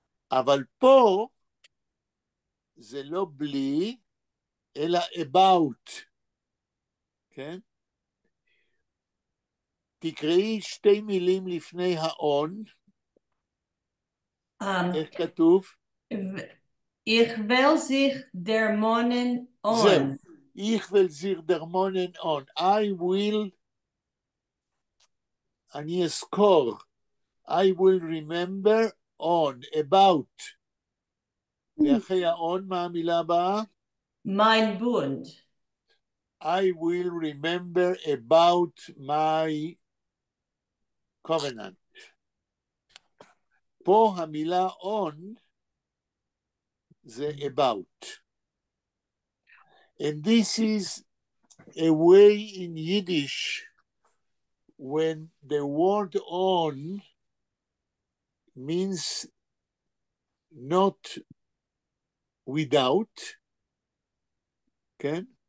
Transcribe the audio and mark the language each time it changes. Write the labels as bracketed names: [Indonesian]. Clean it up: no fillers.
[Hebrew] אבל פה זה לא בלי, אלא about. כן? תקראי שתי מילים לפני האון. איך כתוב? [Yiddish] Ich will sich der Monnen on. [Hebrew] זהו. [Yiddish] Ich will sich der Monnen on. [English] I will, [Hebrew] אני אזכור. [English] I will remember on, about. [Hebrew] ואחרי האון, מה המילה הבאה? [Yiddish] Mein Bund. [English] I will remember about my covenant. [Hebrew] פה המילה on זה about. [English] And this is a way in Yiddish when the word on means not without, כן?